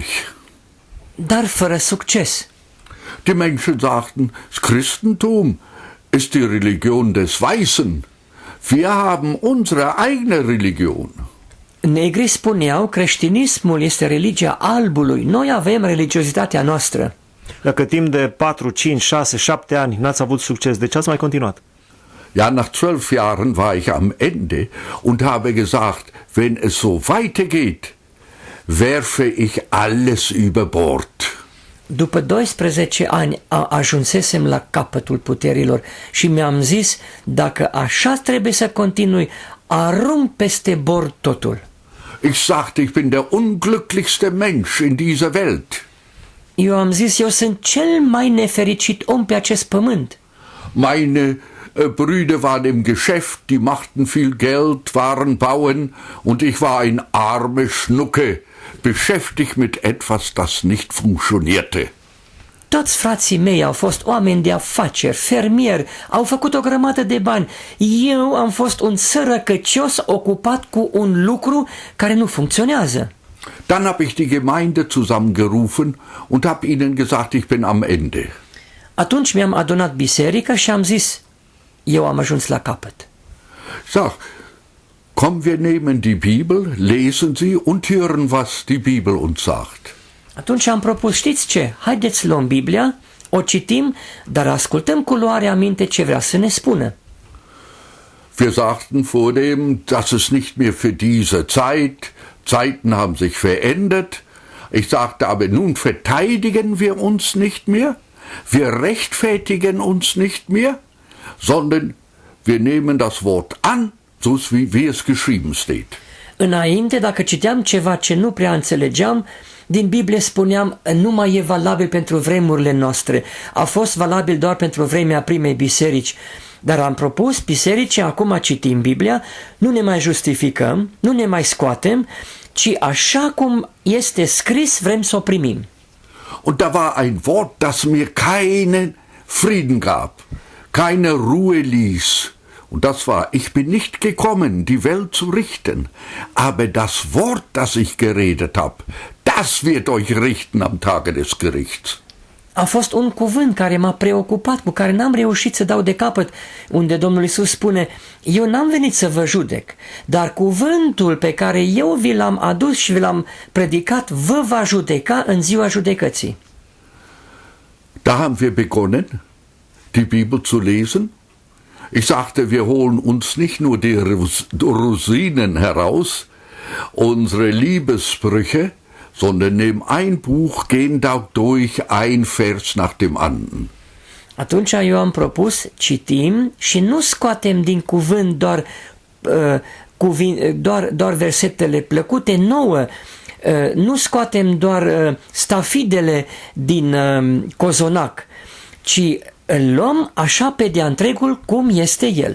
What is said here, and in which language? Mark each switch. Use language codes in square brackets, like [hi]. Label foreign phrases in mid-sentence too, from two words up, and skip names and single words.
[ro] dar fără succes. [de] Die Menschen sagten, das Christentum ist die Religion des Weißen. Wir haben unsere eigene Religion. [ro] Negrii spuneau, creștinismul este religia albului, noi avem religiozitatea noastră. Dacă timp de 4, 5, 6, 7 ani n-ați avut succes, de ce ați mai continuat? [de] Ja, nach 12 Jahren war ich am Ende und habe gesagt, wenn es so weitergeht, werfe ich alles über Bord. [ro] După 12 ani ajunsesem la capătul puterilor și mi-am zis, dacă așa trebuie să continui, arunc peste bord totul. [de] Ich sagte, ich bin der unglücklichste Mensch in dieser Welt. [ro] Eu am zis, eu sunt cel mai nefericit om pe acest pământ. [de] Meine Brüder waren im Geschäft, die machten viel Geld, waren Bauern und ich war ein arme Schnucke, beschäftigt mit etwas, das nicht funktionierte. [ro] Toți frații mei au fost oameni de afaceri, fermieri, au făcut o grămadă de bani. Eu am fost un sărăcăcios ocupat cu un lucru care nu funcționează. [de] Dann habe ich die Gemeinde zusammengerufen und habe ihnen gesagt, ich bin am Ende. [ro] Atunci mi-am adunat biserica și am zis, eu am ajuns la capăt. [de] Sag, komm, wir nehmen die Bibel, lesen sie und hören, was die Bibel uns sagt. [ro] Atunci am propus, știți ce, haideți luăm Biblia, o citim, dar ascultăm cu luare aminte ce vrea să ne spună. [de] Wir sagten vordem, das ist nicht mehr für diese Zeit, Zeiten haben sich verändert. Ich sagte aber, nun verteidigen wir uns nicht mehr, wir rechtfertigen uns nicht mehr, sondern wir nehmen das Wort an, so wie es geschrieben steht. [ro] Înainte, dacă citeam ceva ce nu prea înțelegeam, din Biblie spuneam, nu mai e valabil pentru vremurile noastre, a fost valabil doar pentru vremea primei biserici. Dar am propus bisericii, acum citim Biblia, nu ne mai justificăm, nu ne mai scoatem, ci așa cum este scris vrem să o primim. [de] Und da war ein Wort, das mir keinen Frieden gab, keine Ruhe ließ. Und das war, ich bin nicht gekommen, die Welt zu richten, aber das Wort, das ich geredet habe, das wird euch richten am Tage des Gerichts. [ro] A fost un cuvânt care m-a preocupat, cu care n-am reușit să dau de capăt, unde Domnul Iisus spune, eu n-am venit să vă judec, dar cuvântul pe care eu vi l-am adus și vi l-am predicat vă va judeca în ziua judecății. [de] Da haben wir begonnen, die Bibel zu lesen. Ich sagte, wir holen uns nicht nur die Rosinen heraus, unsere Liebesbrüche, sondern nehmen ein Buch, gehen da durch, ein Vers nach dem anderen. [ro] Atunci eu am propus, citim și nu scoatem din cuvânt doar versetele plăcute nouă, nu scoatem doar stafidele din cozonac, ci îl luăm așa pe de-a întregul cum este el.